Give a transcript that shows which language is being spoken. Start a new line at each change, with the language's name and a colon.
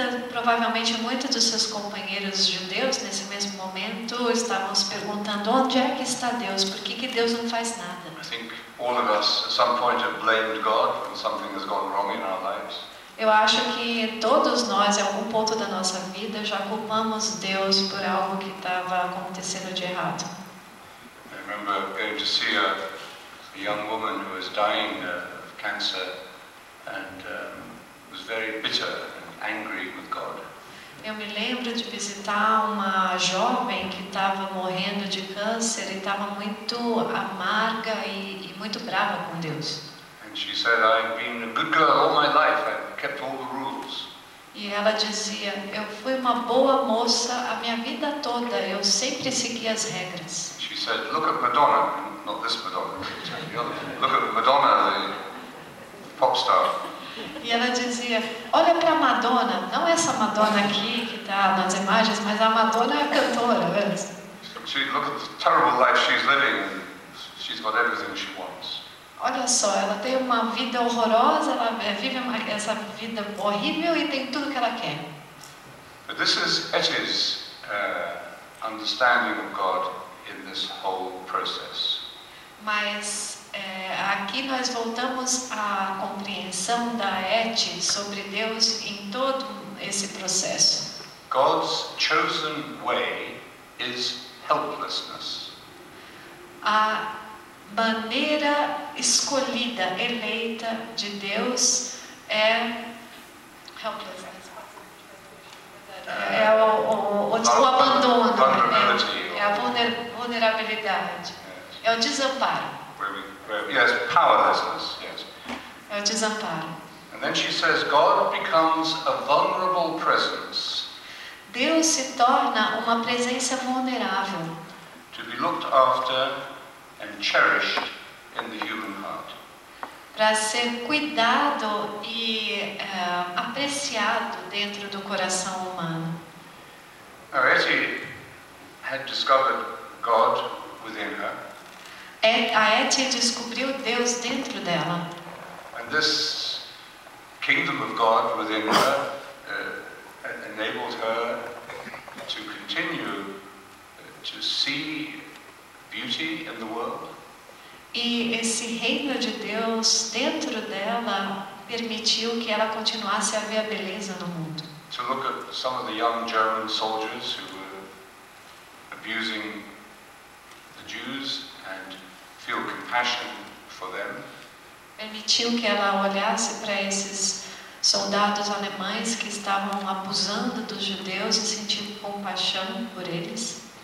Portuguese: Provavelmente muitos dos seus companheiros judeus nesse mesmo momento estavam se perguntando onde é que está Deus, por que Deus não faz nada?
English: I think all of us at some point have blamed God when something has gone wrong in our lives.
Portuguese: Eu acho que todos nós, em algum ponto da nossa vida, já culpamos Deus por algo que estava acontecendo de errado.
English: I remember going to see a young woman who was dying of cancer and was very bitter and angry with God.
Portuguese: Eu me lembro de visitar uma jovem que estava morrendo de câncer e estava muito amarga e muito brava com Deus.
English: And she said, "I've been a good girl all my life. I've kept all the rules."
Portuguese: E ela dizia, eu fui uma boa moça a minha vida toda, eu sempre segui as regras.
English: She said, "Look at Madonna, not this Madonna. Look at Madonna, the pop star."
Portuguese: E ela dizia, olha para a Madonna, não essa Madonna aqui que está nas imagens, mas a Madonna é a cantora.
English: Look at the terrible life she's living, and she's got everything she wants.
Portuguese: Olha só, ela tem uma vida horrorosa, ela vive essa vida horrível e tem tudo que ela quer.
English: But this is Etty's understanding of God in this whole process.
Portuguese: Mas aqui nós voltamos à compreensão da Etty sobre Deus em todo esse processo.
English: God's chosen way is helplessness.
Portuguese: A maneira escolhida, eleita de Deus é helplessness. É o abandono, é a vulnerabilidade, é o desamparo.
English: Yes, powerlessness, yes.
Portuguese: É o desamparo.
English: And then she says, God becomes a vulnerable presence.
Portuguese: Deus se torna uma presença vulnerável.
English: To be looked after and cherished in the human heart.
Portuguese: Para ser cuidado e apreciado dentro do coração humano.
English: Now, Etty had discovered God within her.
Portuguese: A Etty descobriu Deus dentro dela.
English: And this kingdom of God within her enabled her to continue to see beauty in the world.
Portuguese: E esse reino de Deus dentro dela permitiu que ela continuasse a ver a beleza no mundo.
English: To look at some of the young German soldiers who were abusing the Jews and feel compassion for them.
Portuguese: Permitiu que ela olhasse para esses soldados alemães que estavam abusando dos judeus e sentir compaixão por eles.